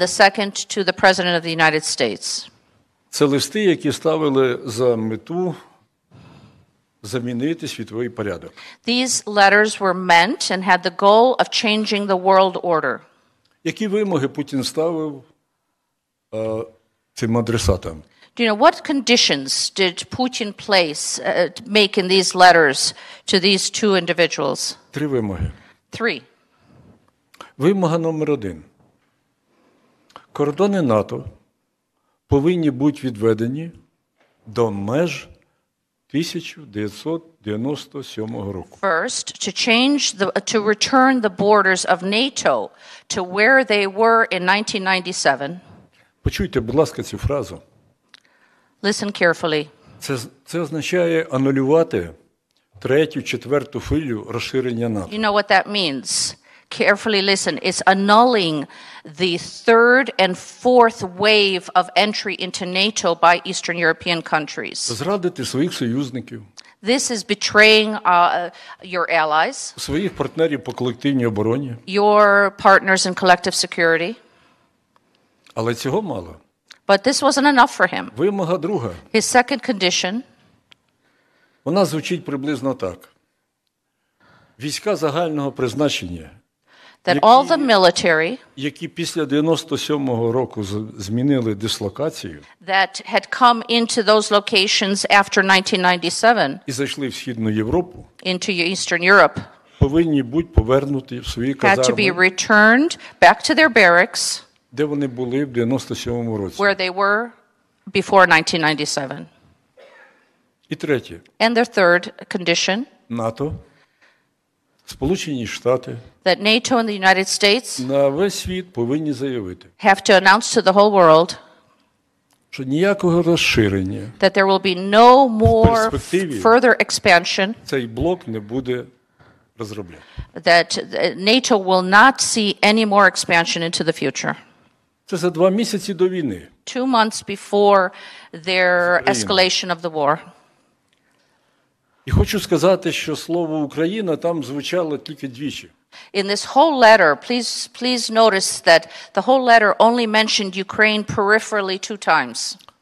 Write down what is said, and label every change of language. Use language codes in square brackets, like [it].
[en] the second to the President of the United States. [uk] Це листи, які ставили за мету замінити світовий порядок. [en] These letters were meant and had the goal of changing the world order. [uk] Які вимоги Путін ставив цим адресатам? [en] Do you know what conditions did Putin make in these letters to these 2 individuals? [uk] 3 вимоги. [en] 3. [uk] Вимога номер 1. Кордони НАТО повинні бути відведені до меж 1997 року. [en] First, to return the borders of NATO to where they were in 1997. [uk] Почуйте, будь ласка, цю фразу. [en] Listen carefully. [uk] Це означає анулювати 3-4 хвилю розширення НАТО. [en] You know what that means? Carefully listen. It's annulling the 3rd and 4th wave of entry into NATO by Eastern European countries. [uk] Зрадити своїх союзників. [en] This is betraying your allies, [uk] своїх партнерів по колективній обороні. [en] your partners in collective security. [uk] Але цього мало. [en] But this wasn't enough for him. [uk] Вимога друга. [en] His second condition, [uk] Вона звучить приблизно так. Війська загального призначення, [en] that all the military [uk] які після 97-го року змінили дислокацію [en] that had come into those locations after 1997 [uk] і зайшли в Східну Європу, [en] into Eastern Europe [uk] повинні бути повернуті в свої [en] had to be [uk] казарми, [en] returned back to their barracks [uk] де вони були в 97-му році. [en] where they were before 1997. [uk] І третє. [en] And their third condition, [uk] НАТО, Сполучені Штати [en] that NATO and the United States [uk] на весь світ повинні заявити, [en] have to announce to the whole world [uk] що ніякого розширення [en] that there will be no more [uk] перспективі [en] further expansion, [uk] цей блок не буде розробляти. [en] that NATO will not see any more expansion into the future. [uk] Це за 2 місяці до війни. [en] 2 months before their escalation of the war. [uk] І хочу сказати, що слово «Україна» там звучало тільки двічі. [en] In this whole letter, please notice that the whole letter only mentioned Ukraine peripherally 2 times.